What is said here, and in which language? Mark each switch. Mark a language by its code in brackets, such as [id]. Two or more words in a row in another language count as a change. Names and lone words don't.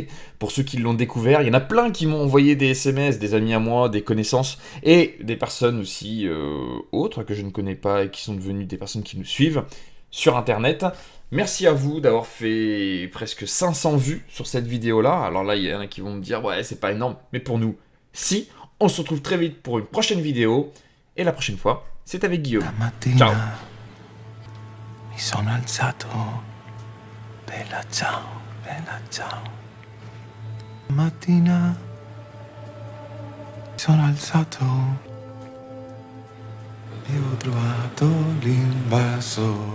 [fr] Pour ceux qui l'ont découvert, il y en a plein qui m'ont envoyé des SMS, des amis à moi, des connaissances et des personnes aussi autres que je ne connais pas et qui sont devenues des personnes qui nous suivent sur internet. Merci à vous d'avoir fait presque 500 vues sur cette vidéo-là. Alors là, il y en a qui vont me dire, ouais, c'est pas énorme, mais pour nous, si. On se retrouve très vite pour une prochaine vidéo et la prochaine fois, c'est avec Guillaume. Ciao. [it] Mi sono alzato, bella ciao, bella ciao. Mattina mi sono alzato e ho trovato l'invasor.